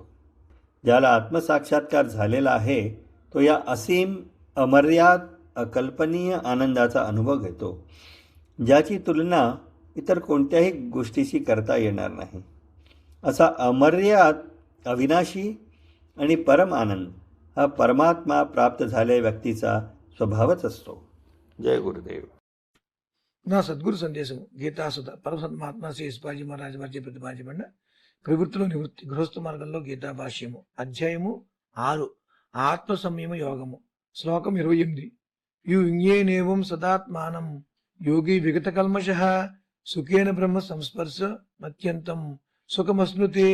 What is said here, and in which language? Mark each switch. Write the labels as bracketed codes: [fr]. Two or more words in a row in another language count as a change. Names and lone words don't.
[mr] ज्याला आत्मसाक्षात्कार झालेला आहे तो या असीम, अमर्याद, अकल्पनीय आनंदाचा अनुभव घेतो, ज्याची तुलना इतर कोणत्याही गोष्टीशी करता येणार नाही. असा अमर्याद, अविनाशी आणि परम आनंद हा परमात्मा प्राप्त झालेल्या व्यक्तीचा स्वभावच असतो. जय गुरुदेव. [te] నా సద్గురు సందేశం గీతాసుధ పరమసన్మాత్మ శ్రీ ఎస్పాజీ మహారాజ్ వారి ప్రతిపాదించబడిన ప్రవృత్తిలో నివృత్తి గృహస్థ మార్గంలో గీతా భాష్యము అధ్యాయము 6 ఆత్మ సంయమ యోగము శ్లోకం 28 [sa] యుంయేనేవం సదాత్మానం యోగి విగత కల్మషః సుఖేన బ్రహ్మ సంస్పర్శ మత్యంతం సుఖమస్నుతే.